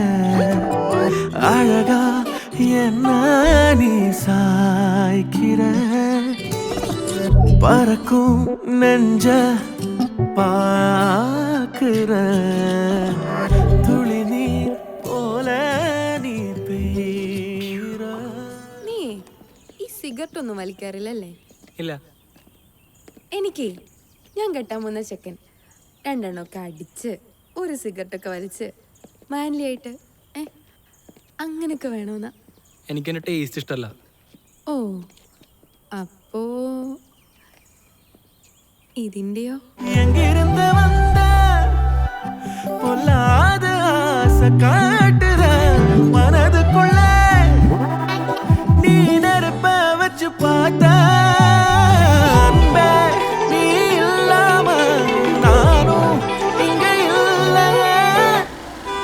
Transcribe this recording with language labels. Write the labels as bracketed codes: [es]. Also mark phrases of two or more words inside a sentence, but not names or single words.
[ta] அழகா என்ன நீ சாய்க்கிற பறக்கும் நெஞ்ச பாக்குற துளி நீர் போல நீ பெய்ற. [ml] നീ ഈ സിഗരറ്റ് ഒന്നും വലിക്കാറില്ലല്ലേ? ഇല്ല. എനിക്ക് ഞാൻ കെട്ടാൻ പോകുന്ന ചെക്കൻ രണ്ടെണ്ണമൊക്കെ അടിച്ച് ഒരു സിഗരറ്റൊക്കെ വലിച്ച് മാൻലി ആയിട്ട് അങ്ങനെയൊക്കെ വേണമെന്നാ. എനിക്കെന്റെ ടേസ്റ്റ് ഇഷ്ടമല്ല. ഓ, അപ്പോ ഇതിന്റെയോ? [ta] எங்கிருந்து வந்த பொல்லாத ஆசை காட்டுற மனதுக்குள்ள நீ நெருப்ப வச்சு பார்த்த நீ இல்லாம நானும் இங்க இல்ல.